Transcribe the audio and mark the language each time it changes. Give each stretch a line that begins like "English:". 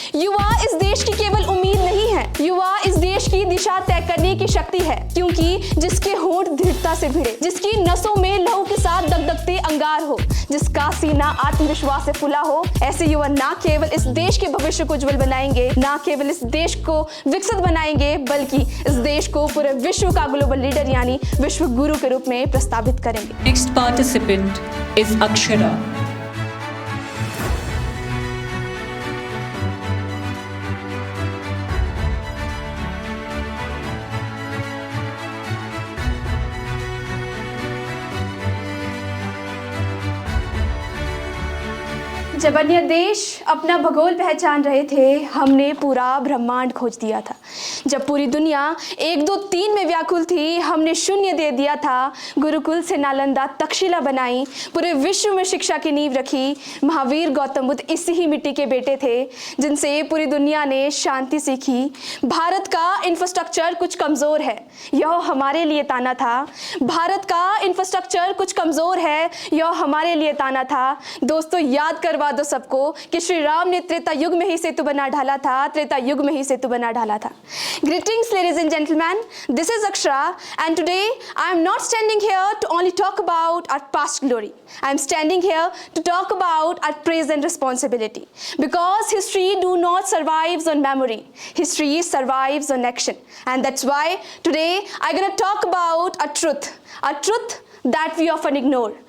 Hindi: युवा इस देश की केवल उम्मीद नहीं है, युवा इस देश की दिशा तय करने की शक्ति है, क्योंकि जिसके होंठ दृढ़ता से भिड़े, जिसकी नसों में लहू के साथ दगदगते अंगार हो, जिसका सीना आत्मविश्वास से फुला हो, ऐसे युवा ना केवल इस देश के भविष्य को उज्जवल बनाएंगे, ना केवल इस देश को विकसित बनाएंगे, बल्कि इस देश को पूरे विश्व का ग्लोबल लीडर यानी विश्व गुरु के रूप में प्रस्तावित करेंगे।
English: Next participant is Akshara.
Hindi: जब अन्य देश अपना भूगोल पहचान रहे थे, हमने पूरा ब्रह्मांड खोज दिया था। जब पूरी दुनिया 1, 2, 3 में व्याकुल थी, हमने शून्य दे दिया था। गुरुकुल से नालंदा तक्षशिला बनाई, पूरे विश्व में शिक्षा की नींव रखी। महावीर गौतम बुद्ध इसी ही मिट्टी के बेटे थे, जिनसे पूरी दुनिया ने शांति सीखी। भारत का इंफ्रास्ट्रक्चर कुछ कमज़ोर है, यह हमारे लिए ताना था। भारत का इंफ्रास्ट्रक्चर कुछ कमज़ोर है, यह हमारे लिए ताना था। दोस्तों, याद करवा दो सबको कि श्री राम ने त्रेता युग में ही सेतु बना डाला था, त्रेता युग में ही सेतु बना डाला था।
English: Greetings ladies and gentlemen, this is Akshara and today I am not standing here to only talk about our past glory. I am standing here to talk about our present responsibility, because history do not survives on memory, history survives on action, and that's why today I'm going to talk about a truth that we often ignore.